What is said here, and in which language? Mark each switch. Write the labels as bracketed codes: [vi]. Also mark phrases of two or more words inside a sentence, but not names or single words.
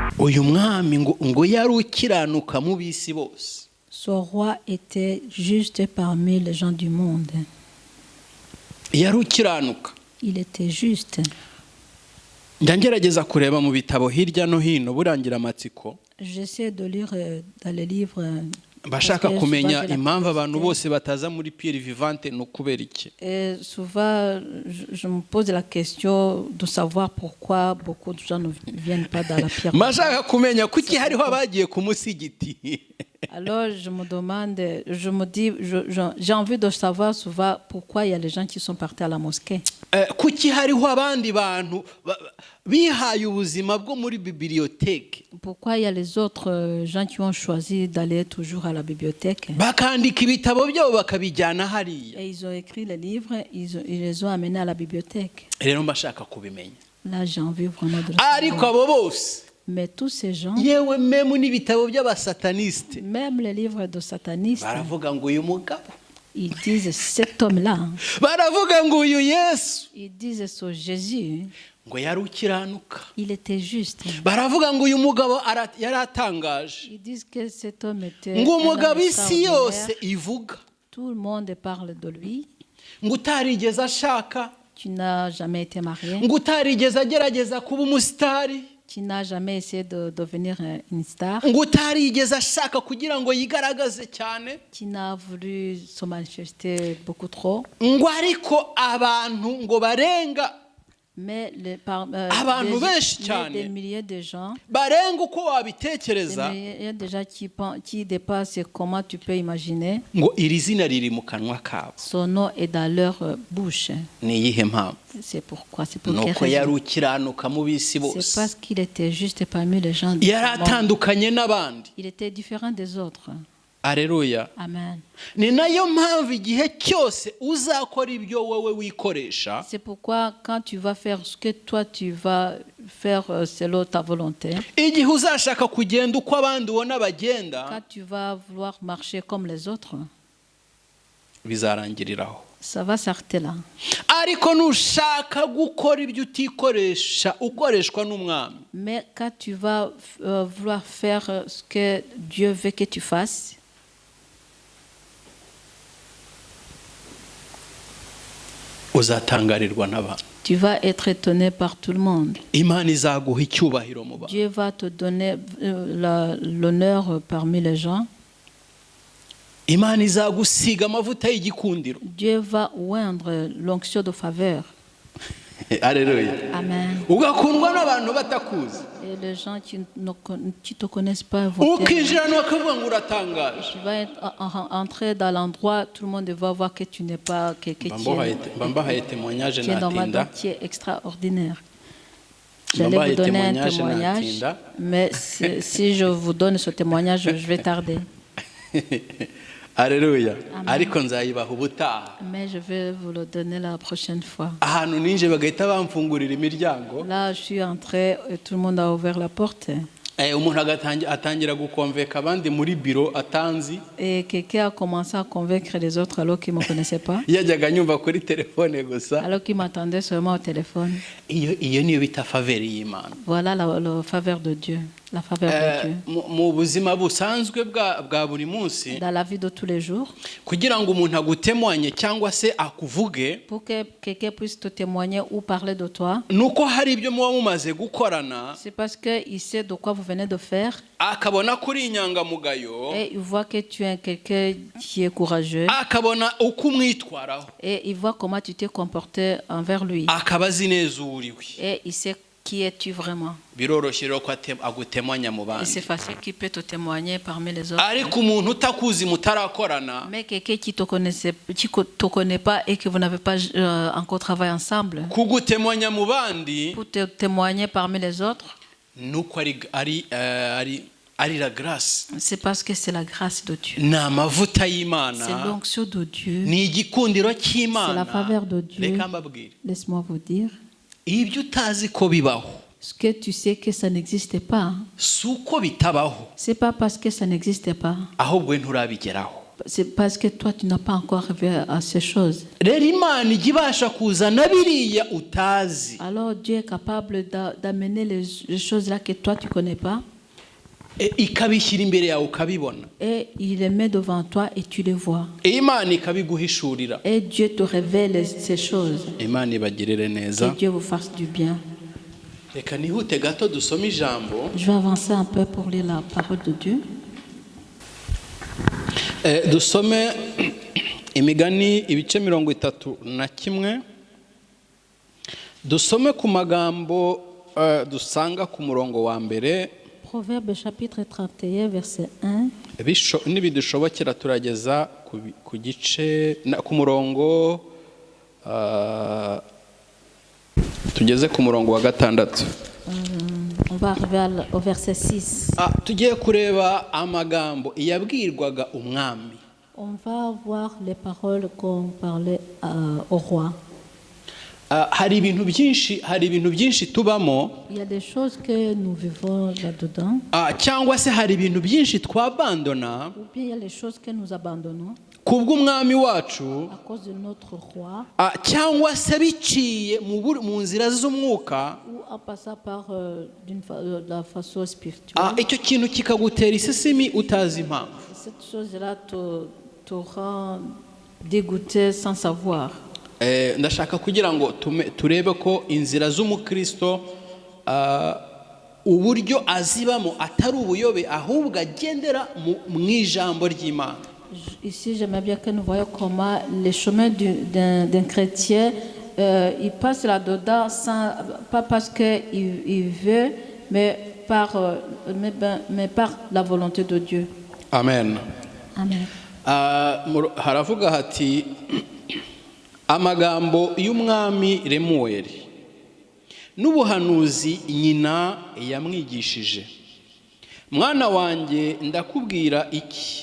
[rw] uyu mwami ngo yari ukiranuka mu bisi bose. [fr] Ce roi était juste parmi les gens du monde. [rw] Yari ukiranuka. [fr] Il était juste. [rw] Ngerageza kureba mu bitabo hirya no hino burangira amatsiko. [fr] J'essaie de lire dans les livres. [rw] Bashaka kumenya impamvu abantu bose bataza muri Pierre Vivante no kubera iki. [fr] Et souvent je me pose la question de savoir pourquoi beaucoup de gens ne viennent pas dans la Pierre. [rw] Mashaka kumenya kuki hariho abagiye ku musigiti. [fr] Alors je me demande, je me dis, j'ai envie de savoir souvent pourquoi il y a les gens qui sont partis à la mosquée. [rw] Kuki hariho abandi bantu bihaye ubuzima bwo muri bibliothèque. [fr] Pourquoi il y a les autres gens qui ont choisi d'aller toujours à la bibliothèque. [rw] Bakandika ibitabo byabo bakabijyana hariya. [fr] Et ils ont écrit les livres, ils les ont amenés à la bibliothèque. [rw] Rero mbashaka kubimenya. [fr] Là j'ai envie vraiment de le [rw] Ariko [fr] savoir. [rw] abo bose. [fr] Mais tous ces gens, [rw] yewe memu n'ibitabo by'abasataniste, [fr] même les livres de satanistes, [rw] baravuga ngo uyu mugabo, [fr] ils disent cet homme-là, [rw] baravuga ngo uyu Yesu, [fr] ils disent ce Jésus, [rw] ngo yari ukiranuka, [fr] il était juste. [rw] baravuga ngo uyu mugabo yari atangaje, [fr] Ils disent que cet homme était [rw] ngo [fr] un homme [rw] umugabo isi yose [fr] extraordinaire. [rw] ivuga, [fr] Tout le monde parle de lui. [rw] ngo utarigeze ashaka, [fr] Tu n'as jamais été marié. [rw] ngo utarigeze agerageza kuba umusitari, [fr] Tu n'as jamais essayé de devenir une star. [rw] ngo utarigeze ashaka kugira ngo yigaragaze cyane, [fr] Tu n'as voulu se manifester beaucoup trop. [rw] ngo ariko abantu ngo barenga, [fr] Mais [rw] abantu benshi cyane, [fr] des milliers de gens, [rw] barenga uko [fr] des [rw] wabitekereza, [fr] milliers de gens qui dépassent comment tu peux imaginer. [rw] ngo iri zina riri mu kanwa kabo. [fr] Son nom est dans leur bouche. [rw] Ni iyihe mpamvu? [fr] C'est pourquoi, c'est pour quelle [rw] Nuko yari [fr] raison? [rw] ukiranuka mu bisi [fr] C'est [rw] bose, [fr] parce qu'il était juste parmi les gens du [rw] yari [fr] monde. [rw] atandukanye n'abandi. [fr] Il était différent des autres. [rw] Aleluya. [fr] Amen. [rw] Ni nayo mpamvu igihe cyose uzakora ibyo wowe wikoresha, [fr] C'est pourquoi quand tu vas faire ce que toi tu vas faire selon ta volonté, [rw] igihe uzashaka kugenda uko abandi ubona bagenda, [fr] quand tu vas vouloir marcher comme les autres, [rw] bizarangiriraho. [fr] ça va s'arrêter là. [rw] Ariko nushaka gukora ibyo utikoresha ukoreshwa n'umwami, [fr] Mais quand tu vas vouloir faire ce que Dieu veut que tu fasses, [rw] uzatangarirwa n'abantu. [fr] tu vas être étonné par tout le monde. [rw] Imana izaguha icyubahiro mu bantu. [fr] Dieu va te donner l'honneur parmi les gens. [rw] Imana izagusiga amavuta y'igikundiro. [fr] Dieu va oindre l'onction de faveur. [rw] Aleluya. [fr] Amen. [rw] Ugakundwa n'abantu batakuzi, [fr] Et les gens qui ne te connaissent pas vont t'aimer. [rw] ukinjira bakavuga ngo uratangaje. [fr] Tu vas entrer dans l'endroit, tout le monde va voir que tu n'es pas que tu [rw] Mbambahaye témoignage [fr] es normal, [rw] natinda. [fr] donc tu es extraordinaire. [rw] Mbambahaye [fr] J'allais vous donner un [rw] témoignage [fr] témoignage, [rw] natinda. [fr] mais si je vous donne ce témoignage, je vais tarder. [rw] Aleluya. [fr] Amen. [rw] Ariko nzayibaha ubutaha. [fr] Mais je vais vous le donner la prochaine fois. [rw] Ahantu ninje bagahita bamfungurira imiryango, [fr] Là, je suis entrée et tout le monde a ouvert la porte. [rw] umuntu atangira gukonveka abandi muri biro atanzi, [fr] Et quelqu'un a commencé à convaincre les autres alors qu'ils ne me connaissaient pas, [rw] yajyaga nyumva kuri telefone gusa. [fr] alors qu'ils m'attendaient seulement au téléphone. [rw] Iyo niyo bita faveri y'Imana. [fr] Voilà la faveur de Dieu. La faveur de Dieu. [rw] Mu buzima busanzwe bwa buri munsi, [fr] Dans la vie de tous les jours, [rw] kugira ngo umuntu agutemwanye cyangwa se akuvuge, [fr] pour que quelqu'un puisse te témoigner ou parler de toi, [rw] nuko hari ibyo muba mumaze gukorana, [fr] c'est parce qu'il sait de quoi vous venez de faire [rw] akabona kuri inyangamugayo, [fr] et il voit que tu es quelqu'un qui est courageux [rw] akabona uko umwitwaraho, [fr] et il voit comment tu t'es comporté envers lui [rw] akaba azi neza uwo uriwe. [fr] et il sait qui es-tu vraiment. [rw] Biroroshye rero ko agutemanya mu [fr] Et [rw] bandi. [fr] c'est facile qu'il peut te témoigner parmi les autres. [rw] Ariko umuntu utakuzi mutarakorana, [fr] Mais quelqu'un qui te connaît pas et que vous n'avez pas encore travaillé ensemble, [rw] kugutemanya mu bandi, [fr] pour te témoigner parmi les autres, [rw] nuko ari [fr] la grâce, c'est parce que c'est la grâce de Dieu. [rw] ni amavuta [fr] C'est [rw] y'Imana, [fr] l'onction de Dieu. [rw] ni igikundiro [fr] C'est la [rw] cy'Imana. [fr] faveur de Dieu. [rw] Reka mbabwire, [fr] Laisse-moi vous dire, [rw] ibyo utazi ko bibaho [fr] ce que tu sais que ça n'existe pas, [rw] si uko bitabaho, [fr] c'est pas parce que ça n'existe pas, [rw] ahubwo nturabigeraho. [fr] c'est parce que toi tu n'as pas encore arrivé à ces choses. [rw] Rero Imana ijya ibasha kuzana biriya utazi, [fr] Alors Dieu est capable d'amener les choses là que toi tu connais pas, [rw] ikabishyira imbere yawe ukabibona [fr] Et il les met devant toi et tu les vois. [rw] imana ikabiguhishurira [fr] Et Dieu te révèle ces choses. [rw] imana ibagirire neza [fr] Que Dieu vous fasse du bien. [rw] reka nihute gato dusome ijambo [fr] Je vais avancer un peu pour lire la parole de Dieu. [rw] dusome imigani ibice 31 dusome ku magambo dusanga ku murongo wa mbere [fr] Proverbe chapitre 31 verset 1. [rw] nibidushobokera turageza ku gice ku murongo tugeze ku murongo wa 6. [fr] On va arriver au verset 6. [rw] tugiye kureba amagambo yabwirwaga umwami. [fr] On va voir les paroles qu'on parlait au roi. [rw] hari ibintu byinshi tubamo. [fr] Il y a des choses que nous vivons là-dedans. [rw] cyangwa se hari ibintu byinshi twabandona. [fr] Ou bien il y a les choses que nous abandonnons. [rw] kubw'umwami wacu. [fr] À cause de notre roi. [rw] cyangwa se biciye mu nzira z'umwuka. [fr] Ou en passant par de la façon spirituelle. [rw] icyo kintu kikagutera isesemi utazi impamvu. [fr] Cette chose-là te rend dégoûté sans savoir. [rw] ndashaka kugira ngo turebe ko inzira z'umukristo uburyo azibamo atari ubuyobe ahubwo agendera mu ijambo ry'Imana. [fr] Ici, j'aimerais bien que nous voyions comment les chemins d'un chrétien, il passe là-dedans pas parce qu'il veut, mais par la volonté de Dieu. [rw] Amen. [fr] Amen. [rw] haravuga hati amagambo y'umwami Lemuweli n'ubuhanuzi nyina yamwigishije. Mwana wanjye ndakubwira iki?